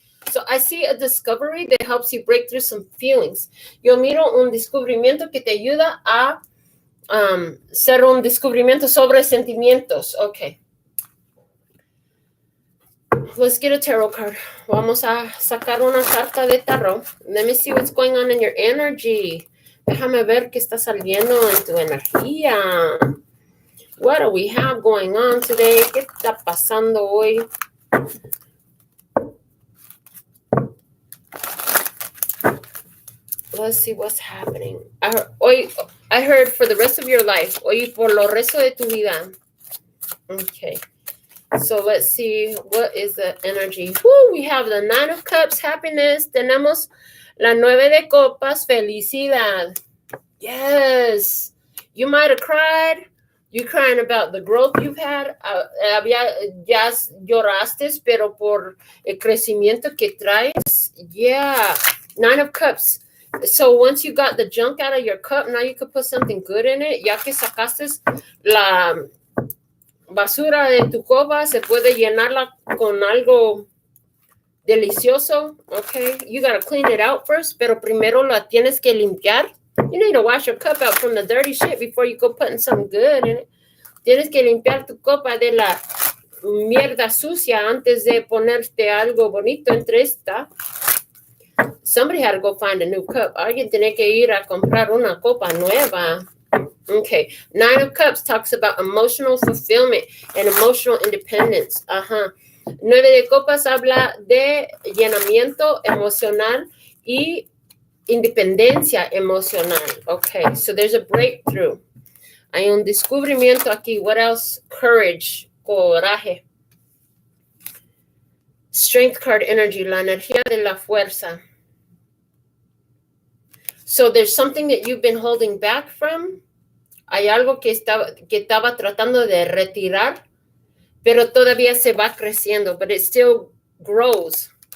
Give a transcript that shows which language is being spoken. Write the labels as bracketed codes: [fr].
[en] So I see a discovery that helps you break through some feelings. [es] Yo miro un descubrimiento que te ayuda a ser un descubrimiento sobre sentimientos. [en] Okay. Let's get a tarot card. [es] Vamos a sacar una carta de tarot. [en] Let me see what's going on in your energy. [es] Déjame ver qué está saliendo en tu energía. [en] What do we have going on today? [es] ¿Qué está pasando hoy? [en] Let's see what's happening. I heard for the rest of your life. [es] Hoy por lo resto de tu vida. [en] Okay. So let's see. What is the energy? Woo, we have the 9 of Cups, happiness. [es] Tenemos la 9 de Copas, felicidad. [en] Yes. You might have cried. You're crying about the growth you've had. [es] Ya lloraste, pero por el crecimiento que traes. [en] Yeah. 9 of Cups. So once you got the junk out of your cup, now you could put something good in it. [es] Ya que sacaste la basura de tu copa, se puede llenarla con algo delicioso. [en] Okay, you gotta clean it out first, [es] pero primero la tienes que limpiar. [en] You need to wash your cup out from the dirty shit before you go putting something good in it. [es] Tienes que limpiar tu copa de la mierda sucia antes de ponerte algo bonito entre esta. [en] Somebody had to go find a new cup. [es] Alguien tiene que ir a comprar una copa nueva. [en] Okay. 9 of Cups talks about emotional fulfillment and emotional independence. [es] 9 de Copas habla de llenamiento emocional y independencia emocional. [en] Okay. So there's a breakthrough. [es] Hay un descubrimiento aquí. [en] What else? Courage. [es] Coraje. [en] Strength card energy. [es] La energía de la fuerza. [en] So there's something that you've been holding back from. [es] Hay algo que estaba tratando de retirar, pero todavía se va creciendo, [en] but it still grows.